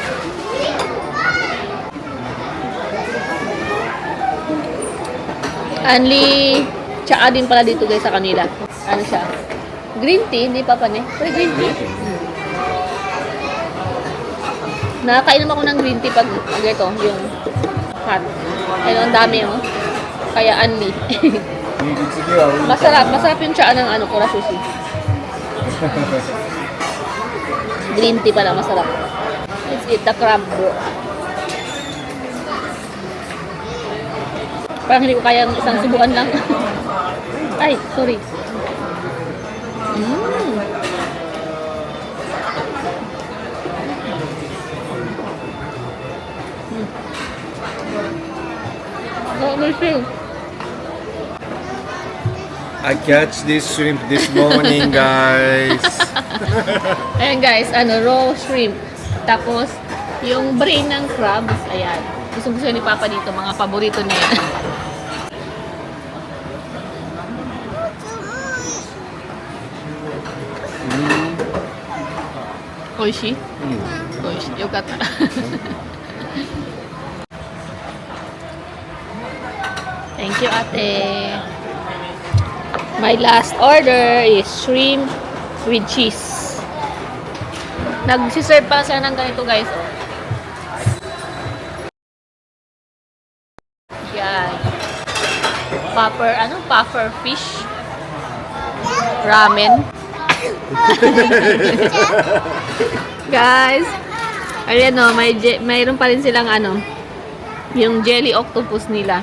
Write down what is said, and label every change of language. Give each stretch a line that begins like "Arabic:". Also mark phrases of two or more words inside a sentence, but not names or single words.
Filipino: Only tsaa din pala dito guys sa kanila. Ano siya?
English: Green tea,
Filipino: hindi pa ne? Pero
English: green tea.
Filipino: Nakakainom ako ng
English: green tea
Filipino: pag ito, yung hot. Ayun, ang dami oh. Kaya only.
Japanese: 次はウインター
Filipino: masarap yung tsaa ng ano, Kura Sushi.
English: Green tea
Filipino: pala, masarap.
English: Let's eat the crab, bro.
Filipino: Parang hindi ko kaya isang subukan lang. Ay,
English: sorry. Oh, my shrimp. I catch this shrimp this morning, guys.
Filipino: Ayan guys,
English: raw shrimp.
Filipino: Tapos, yung brain ng crabs, ayan. Gusto ni Papa dito, mga paborito niya yan.
Japanese: Oishi? 美味しい。良かった.
English: Thank you, ate. My last order is shrimp with cheese.
Filipino: Nag-serve pa sila ng ganito, guys. Oh. Yan.
English: Puffer fish. Ramen.
Filipino: Guys, ayan o, mayroon pa rin silang yung
English: jelly octopus
Filipino: nila.